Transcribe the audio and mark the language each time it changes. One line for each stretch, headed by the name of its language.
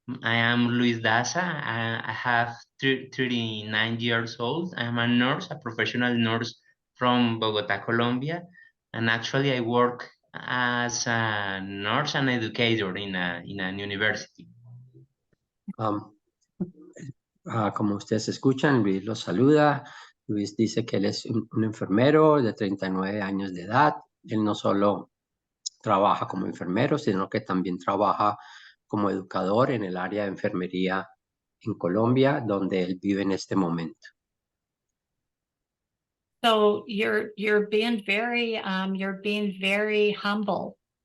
English: I am Luis Daza. I have 39 years old. I'm a nurse, a professional nurse from Bogota, Colombia. And actually I work as a nurse and educator in an university.
Spanish: Como ustedes escuchan, Luis los saluda. Luis dice que él es un enfermero de 39 años de edad. Él no solo trabaja como enfermero, sino que también trabaja como educador en el área de enfermería en Colombia, donde él vive en este momento.
English: So you're being very humble.